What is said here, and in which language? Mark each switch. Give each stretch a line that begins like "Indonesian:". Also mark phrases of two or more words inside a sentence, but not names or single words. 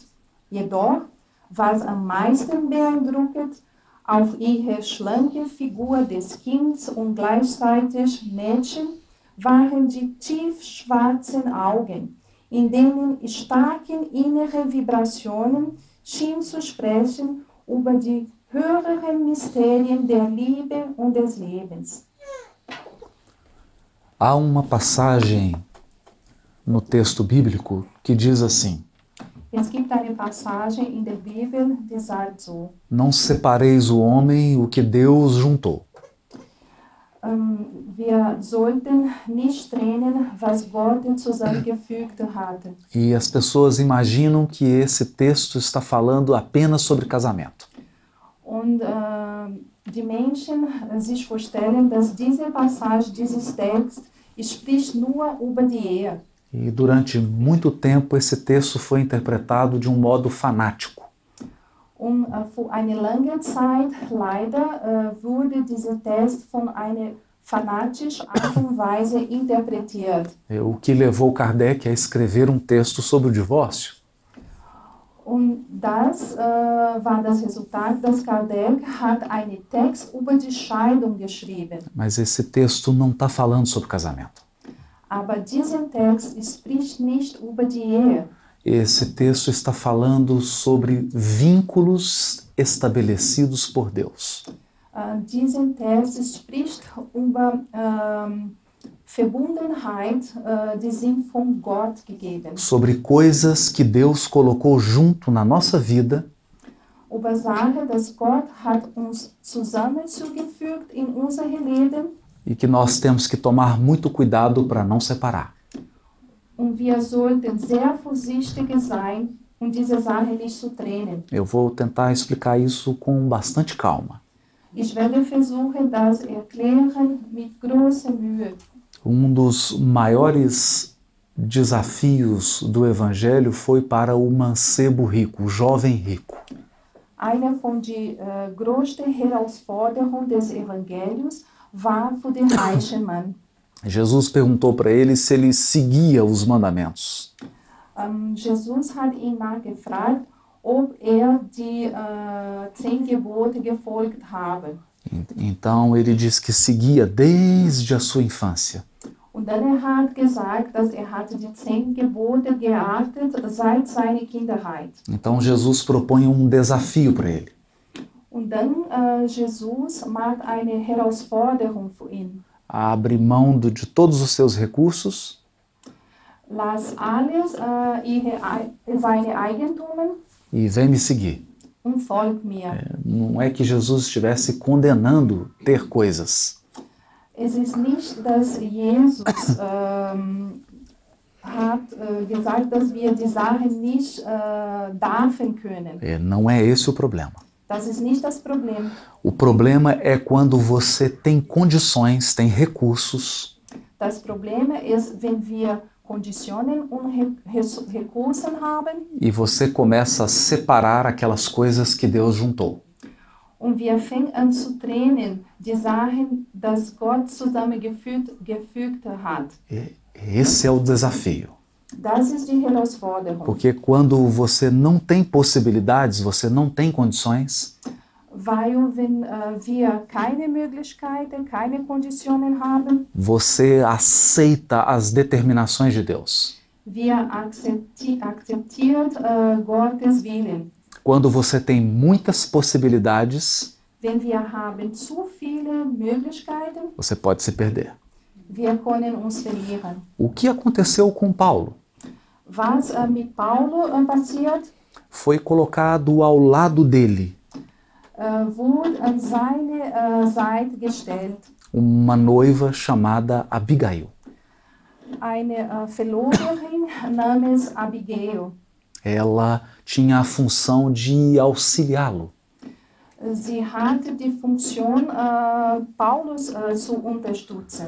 German: Jedoch, was am meisten beeindruckend, auf ihre schlanke Figur des Kindes und gleichzeitig Mädchen waren die tiefschwarzen Augen, in denen starke innere Vibrationen schienen zu sprechen über die höheren Mysterien der Liebe und des Lebens.
Portuguese: Há uma passagem no texto bíblico que diz assim:
German: Es gibt eine Passage in der Bibel, die sagt so:
Portuguese: não separeis o homem o que Deus juntou.
German: Wir sollten nicht trennen, was Gott zusammengefügt hat.
Portuguese: E as pessoas imaginam que esse texto está falando apenas sobre casamento.
German: Und die Menschen sich vorstellen, dass diese Passage, dieses Text, spricht nur über die Ehe.
Portuguese: E durante muito tempo esse texto foi interpretado de um modo fanático.
German: Und für eine lange Zeit leider wurde dieser Text von einer fanatischen Art und Weise interpretiert.
Portuguese: O que levou Kardec a escrever um texto sobre o divórcio.
German: Und das war das Resultat, dass Kardec hat einen Text über die Scheidung geschrieben.
Portuguese: Mas esse texto não está falando sobre casamento.
German: Aber dieser Text spricht nicht über die Ehe.
Portuguese: Esse texto está falando sobre vínculos estabelecidos por Deus.
German: Diesen Text spricht über Verbundenheit, die sind von Gott gegeben.
Portuguese: Sobre coisas que Deus colocou junto na nossa vida
German: Über Sachen, dass Gott hat uns zusammenzugefügt in unser Leben
Portuguese: e que nós temos que tomar muito cuidado para não separar.
German: und wir sollten sehr vorsichtig sein, um diese Sache nicht zu trennen.
Portuguese: Eu vou tentar explicar isso com bastante calma.
German: Ich werde versuchen, das erklären mit großer Mühe.
Portuguese: Um dos maiores desafios do Evangelho foi para o mancebo rico, o jovem rico.
German: Eine von den größten Herausforderungen des Evangeliums war für den reichen Mann.
Portuguese: Jesus perguntou para ele se ele seguia os mandamentos.
German: Jesus hat ihn nachgefragt, ob die 10 Gebote gefolgt habe.
Portuguese: Então ele diz que seguia desde a sua infância.
German: Und dann hat gesagt, dass hatte die 10 Gebote geachtet seit seiner Kinderheit.
Portuguese: Então Jesus propõe um desafio para ele.
German: Und dann Jesus macht eine Herausforderung für ihn.
Portuguese: Abre mão de todos os seus recursos.
German: Lass alles seine Eigentum
Portuguese: E vem me seguir.
German: und folg mir.
Portuguese: Não é que Jesus estivesse condenando ter coisas.
German: Es ist nicht, dass Jesus hat gesagt, dass wir die Sachen nicht dürfen können.
Portuguese: Não é esse o problema.
German: Das ist nicht das Problem.
Portuguese: O problema é quando você tem condições, tem recursos,
German: Das Problem ist, wenn wir Konditionen und Ressourcen haben
Portuguese: e você começa a separar aquelas coisas que Deus juntou.
German: und wir fangen an zu trennen, die Sachen, dass Gott zusammengefügt hat.
Portuguese: Esse é o desafio.
German: Das ist die Herausforderung.
Portuguese: Porque quando você não tem possibilidades, você não tem condições,
German: Weil wenn wir keine Möglichkeiten, keine Konditionen haben,
Portuguese: você aceita as determinações de Deus.
German: wir akzeptiert Gottes Willen.
Portuguese: Quando você tem muitas possibilidades,
German: Wenn wir haben zu viele Möglichkeiten,
Portuguese: você pode se perder.
German: wir können uns verlieren.
Portuguese: O que aconteceu com Paulo?
German: Was mit Paulo passiert,
Portuguese: Foi colocado ao lado dele
German: wurde an seine Seite gestellt.
Portuguese: uma noiva chamada Abigail.
German: Eine Verlorerin namens Abigail.
Portuguese: Ela tinha a função de auxiliá-lo.
German: Sie hatte die Funktion, Paulus zu unterstützen.